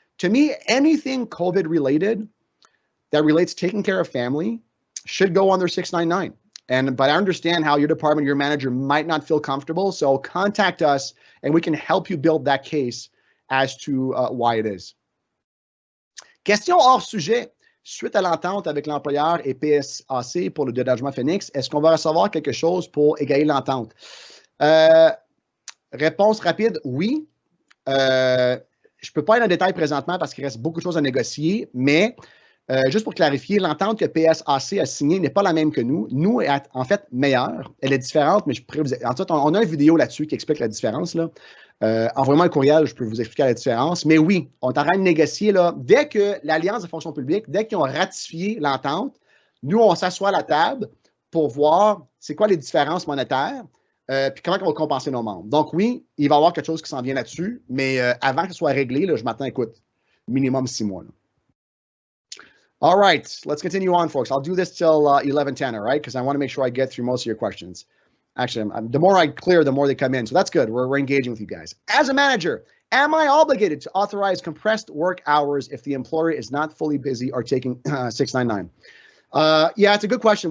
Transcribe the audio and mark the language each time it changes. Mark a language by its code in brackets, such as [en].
[en] To me, anything COVID related that relates to taking care of family should go on their 699. But I understand how your department, your manager might not feel comfortable. So contact us and we can help you build that case as to why it is. [fr] Question hors sujet. Suite à l'entente avec l'employeur et PSAC pour le dédommagement Phoenix, est-ce qu'on va recevoir quelque chose pour égayer l'entente? Réponse rapide, oui. Je ne peux pas aller en détail présentement parce qu'il reste beaucoup de choses à négocier, mais juste pour clarifier, l'entente que PSAC a signée n'est pas la même que nous. Nous, est en fait meilleure. Elle est différente, mais je pourrais vous... En fait, on a une vidéo là-dessus qui explique la différence. Là. Envoyez-moi un courriel, je peux vous expliquer la différence. Mais oui, on est en train de négocier. Là, dès que l'Alliance de fonction publique, dès qu'ils ont ratifié l'entente, nous, on s'assoit à la table pour voir c'est quoi les différences monétaires, puis comment on va compenser nos membres. Donc oui, il va y avoir quelque chose qui s'en vient là-dessus, mais avant que ce soit réglé, là, je m'attends, écoute, minimum 6 mois. Là. [en] All right, let's continue on, folks. I'll do this till 11:10, all right? Because I want to make sure I get through most of your questions. Actually, the more I clear, the more they come in. So that's good. We're engaging with you guys. As a manager, am I obligated to authorize compressed work hours if the employer is not fully busy or taking 699? Yeah, it's a good question.